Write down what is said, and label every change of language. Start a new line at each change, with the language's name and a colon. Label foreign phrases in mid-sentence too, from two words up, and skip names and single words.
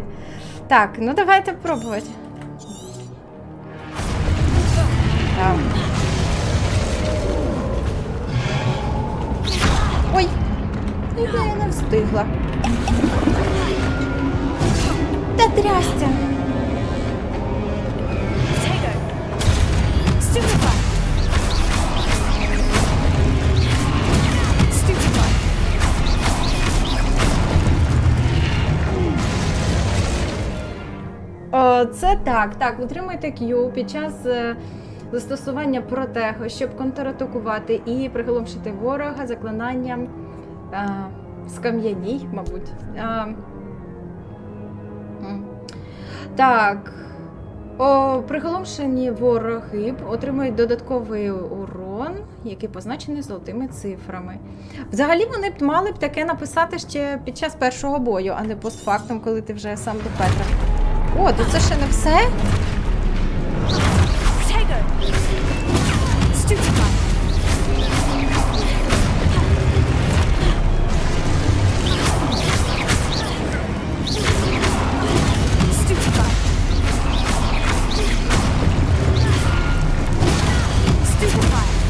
Ukrainian: Так, ну давайте пробувати. Так. Ой! Я не встигла. Та трясця. Protego. Stupefy. Stupefy. О, це так. Так, утримуйте Q під час застосування протего, щоб контратакувати і приголомшити ворога заклинанням скам'яній, мабуть. Так. Приголомшені вороги отримують додатковий урон, який позначений золотими цифрами. Взагалі вони б мали б таке написати ще під час першого бою, а не постфактум, коли ти вже сам до Петра. О, то це ще не все? Protego. Stupefy. Stupefy. Stupefy.